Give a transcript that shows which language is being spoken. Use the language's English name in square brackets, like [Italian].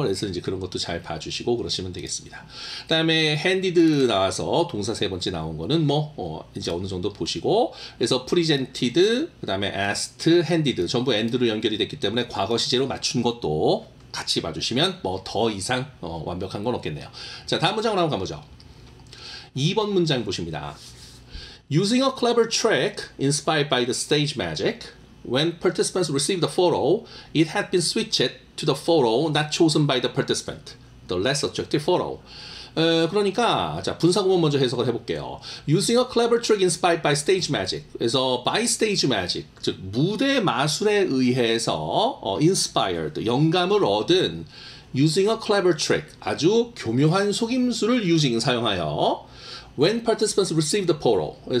[Korean] 그래서 이제 그런 것도 잘 봐주시고 그러시면 되겠습니다. 그 다음에 handed 나와서 동사 세 번째 나온 거는 이제 어느 정도 보시고 그래서 presented 그 다음에 asked, handed 전부 and로 연결이 됐기 때문에 과거 시제로 맞춘 것도 같이 봐주시면 더 이상 완벽한 건 없겠네요. 자, 다음 문장으로 한번 가보죠. 2번 문장 보십니다. [English] Using a clever trick inspired by the stage magic, when participants received the photo, it had been switched to the photo not chosen by the participant, the less attractive photo. [Korean] 그러니까 자 분사구문 먼저 해석을 해볼게요. [English] Using a clever trick inspired by stage magic. 그래서 by stage magic, [Korean] 즉 무대 마술에 의해서 [English] inspired, [Korean] 영감을 얻은 [English] using a clever trick, [Korean] 아주 교묘한 속임수를 사용하여 [English] when participants received the photo.